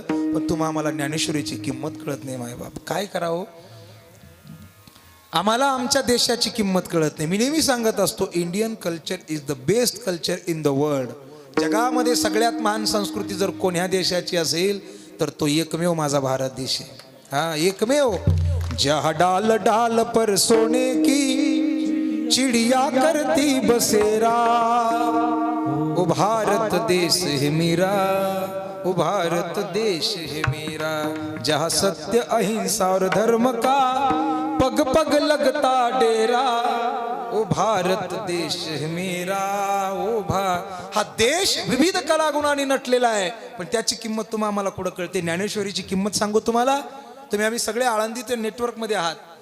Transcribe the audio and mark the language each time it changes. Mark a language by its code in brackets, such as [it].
[mr] पण तुम्हा आम्हाला ज्ञानेश्वरीची किंमत कळत नाही मायबाप, काय करावं. आम्हाला आमच्या देशाची किंमत कळत नाही. मी नेहमी सांगत असतो, [en] Indian culture is the best culture in the world. [mr] जगामध्ये सगळ्यात महान संस्कृती जर कोण्या देशाची असेल तर तो एकमेव माझा भारत देश आहे. हा एकमेव. [hi] जहाँ डाल डाल पर सोने की चिड़िया करती बसेरा, ओ भारत देश है मेरा, ओ भारत देश है मेरा. जहाँ सत्य अहिंसा और धर्म का पग पग लगता डेरा, ओ भारत देश है मेरा, ओ [mr] हा देश विविध कलागुणांनी नटलेला आहे, पण त्याची किंमत तुम्हाला आम्हाला कुठं कळते. ज्ञानेश्वरीची किंमत सांगू तुम्हाला. तुम्ही आम्ही सगळे आळंदीचे नेटवर्कमध्ये आहात.